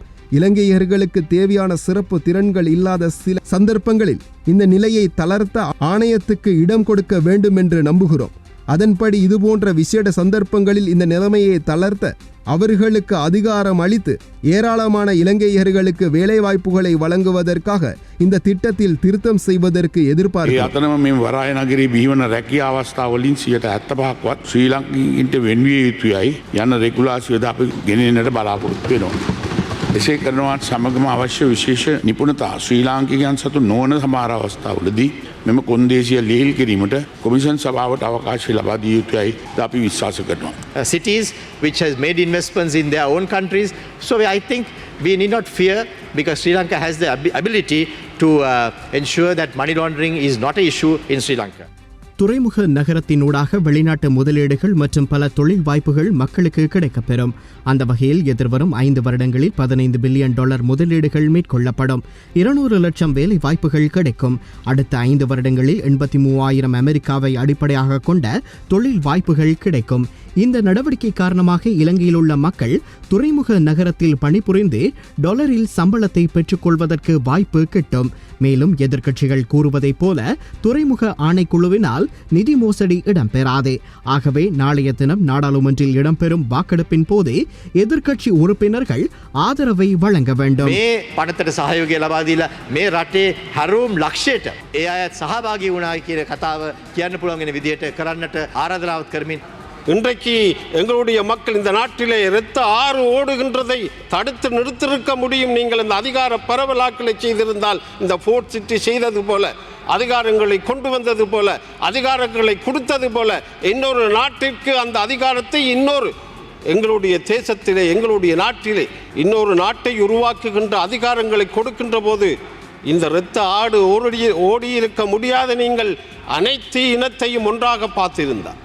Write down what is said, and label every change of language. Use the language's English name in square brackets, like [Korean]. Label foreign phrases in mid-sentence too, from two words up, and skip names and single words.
[Tamil] இலங்கையர்களுக்கு தேவையான சிறப்பு திறன்கள் இல்லாத சில சந்தர்ப்பங்களில் இந்த நிலையை தளர்த்த ஆணையத்துக்கு இடம் கொடுக்க வேண்டும் என்று நம்புகிறோம். அதன்படி இதுபோன்ற விசேட சந்தர்ப்பங்களில் இந்த நிலைமையை தளர்த்த அவர்களுக்கு அதிகாரம் அளித்து ஏராளமான இலங்கையர்களுக்கு வேலைவாய்ப்புகளை வழங்குவதற்காக இந்த திட்டத்தில் திருத்தம் செய்வதற்கு எதிர்பார்க்கிறோம். [Sinhala] වරාය නගරේ බිහිවන රැකියා අවස්ථාවලින් 75%ක්වත් ශ්‍රී ලංකිකයින්ට වෙන්විය යුතුයයි යන රෙගුලාසියද අපි ගෙනෙන්නට බලාපොරොත්තු වෙනවා. එසේ කරනවත් සමගම අවශ්‍ය විශේෂ නිපුණතා ශ්‍රී ලාංකිකයන් සතු නොවන සමහර අවස්ථාවලදී මෙම කොන්දේසිය ලිහිල් කිරීමට කොමිෂන් සභාවට අවකාශය ලබා දිය යුතුයි අපි විශ්වාස කරනවා. [English] Cities which has made investments in their own countries, so I think we need not fear because Sri Lanka has the ability to ensure that money laundering is not an issue in Sri Lanka. [Tamil] துறைமுக நகரத்தினூடாக வெளிநாட்டு முதலீடுகள் மற்றும் பல தொழில் வாய்ப்புகள் மக்களுக்கு கிடைக்கப்பெறும். அந்த வகையில் எதிர்வரும் 5 வருடங்களில் $15 பில்லியன் முதலீடுகள் மேற்கொள்ளப்படும். 200 லட்சம் வேலை வாய்ப்புகள் கிடைக்கும். அடுத்த 5 வருடங்களில் 83,000 அமெரிக்காவை அடிப்படையாக கொண்ட தொழில் வாய்ப்புகள் கிடைக்கும். இந்த நடவடிக்கை காரணமாக இலங்கையில் உள்ள மக்கள் துறைமுக நகரத்தில் பணிபுரிந்து டாலரில் சம்பளத்தை பெற்றுக்கொள்வதற்கு வாய்ப்பு கிட்டும். மேலும் எதிர்க்கட்சிகள் கூறுவதைப் போல துறைமுக ஆணைக்குழுவினால் நிதி மோசடி இடம்பெறாது. ஆகவே நாளைய தினம் நாடாளுமன்றில் இடம்பெறும் வாக்கெடுப்பின் போது எதிர்க்கட்சி உறுப்பினர்கள் ஆதரவை வழங்க வேண்டும். [Sinhala] මේ පනතට සහයෝගය ලබා දීලා මේ රටේ හැරවුම් ලක්ෂයට ඒ අය සහභාගී වුණා කියන කතාව කියන්න පුළුවන් වෙන විදිහට කරන්නට ආරාධනාවක් කරමින් [Tamil] இன்றைக்கு எங்களுடைய மக்கள் இந்த நாட்டிலே இரத்த ஆறு ஓடுகின்றதை தடுத்து நிறுத்திருக்க முடியும். நீங்கள் இந்த அதிகார பரவலாக்களை செய்திருந்தால், இந்த ஃபோர்ட் சிட்டி செய்தது போல, அதிகாரங்களை கொண்டு வந்தது போல, அதிகாரங்களை கொடுத்தது போல, இன்னொரு நாட்டிற்கு அந்த அதிகாரத்தை எங்களுடைய தேசத்திலே, எங்களுடைய நாட்டிலே இன்னொரு நாட்டை உருவாக்குகின்ற அதிகாரங்களை கொடுக்கின்ற போது இந்த இரத்த ஆடு ஓடி இருக்க முடியாத நீங்கள் அனைத்து இனத்தையும் ஒன்றாக பார்த்திருந்தார்.